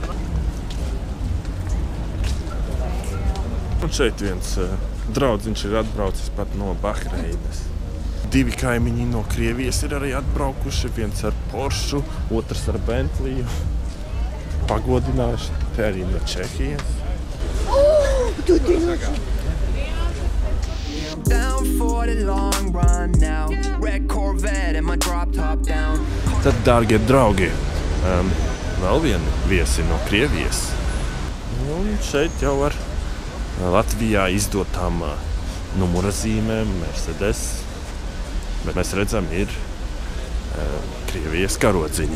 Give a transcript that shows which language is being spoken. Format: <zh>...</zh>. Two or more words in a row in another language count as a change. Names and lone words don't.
<lv>Un šeit viens draudziņš ir atbraucis pat no Bahreinas. Divi kaimiņi no Krievijas ir arī atbraukuši, viens ar Porschu, otrs ar Bentliju. Pagodinājuši, te arī no Čehijas.</lv> <en>down for the long run now. Red Corvette and my drop top down.</en> <lv>Tad, dārgie draugi, vēl vieni viesi no Krievijas. Un šeit jau ar Latvijā izdotām numura zīmēm, Mercedes. Bet mēs redzam, ir Krievijas karodziņi.</lv>